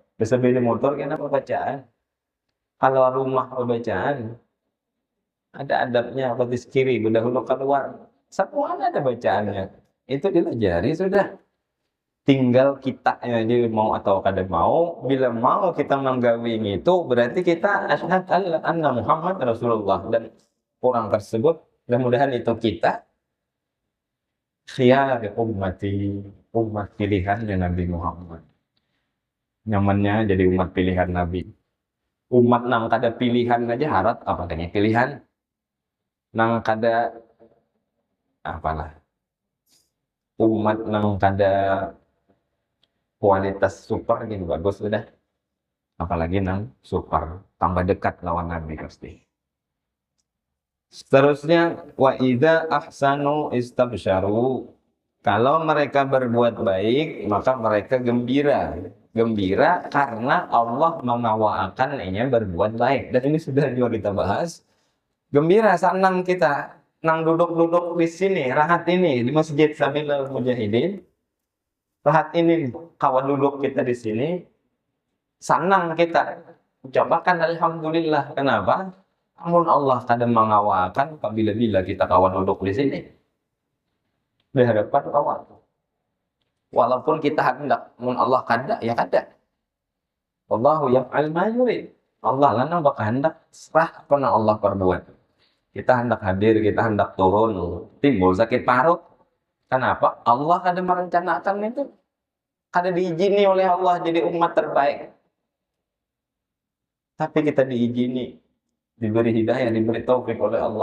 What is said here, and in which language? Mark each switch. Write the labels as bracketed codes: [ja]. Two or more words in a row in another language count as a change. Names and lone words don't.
[bjn] Bersepeda motor kenapa bacaan? Kalau rumah bacaan, ada adabnya, batis kiri, berdahulu keluar. Semua ada bacaannya. Itu dilajari sudah. Tinggal kita jadi mau atau kada mau. Bila mau kita menggawi itu, berarti kita [ar] أشهد أن محمدا رسول الله. [bjn] Dan orang tersebut, mudah-mudahan itu kita [ar] خيار أمتي, [bjn] umat pilihannya Nabi Muhammad. Nyamannya jadi umat pilihan Nabi. Umat nang kada pilihan aja harat apa adanya pilihan. Nang kada apalah. Umat nang kada kualitas super gitu bagus sudah. Apalagi nang super, tambah dekat lawan Nabi pasti. [ar] Seterusnya وإذا أحسنوا استبشروا. [id] Kalau mereka berbuat baik, maka mereka gembira. [bjn] Gembira karena Allah mengawakan ini berbuat baik. Dan ini sudah juga kita bahas. Gembira, senang kita. Nang duduk-duduk di sini, rahat ini di Masjid Sabilul Mujahidin. Rahat ini, kawan duduk kita di sini. Senang kita. Ucapkan alhamdulillah. Kenapa? Namun Allah kadang mengawakan apabila kita kawan duduk di sini. Di hadapan kawan. Walaupun kita hendak, namun Allah kada, ya kada. [ar] والله يفعل ما يريد. [bjn] Allah lana bakal hendak serah apa yang Allah perbuat. Kita hendak hadir, kita hendak turun, timbul sakit parut. Kenapa? Allah kada merencanakan itu. Kada diizini oleh Allah jadi umat terbaik. [id] Tapi kita diizini, diberi hidayah, diberi taufik oleh Allah.